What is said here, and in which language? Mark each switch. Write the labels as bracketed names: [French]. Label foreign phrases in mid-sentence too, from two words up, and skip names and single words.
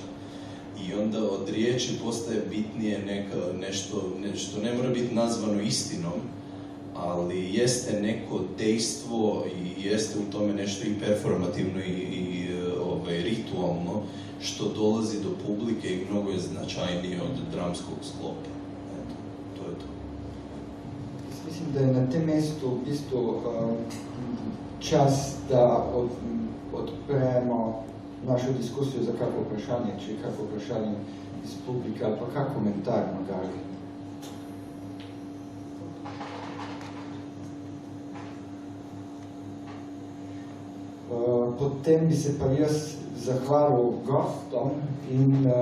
[Bosnian] I onda od riječi postaje bitnije nešto ne mora biti nazvano istinom, ali jeste neko dejstvo i jeste u tome nešto i performativno i ritualno, što dolazi do publike i mnogo je značajnije od dramskog sklopa. Eto, to je to. [Slovenian] Mislim, da je na tem mestu v bistvu čas, da odpremo našo diskusijo za kako vprašanje, če je kako vprašanje iz publike ali pa kak komentar Magali. Potem bi se pa jaz zahvalil gostom in...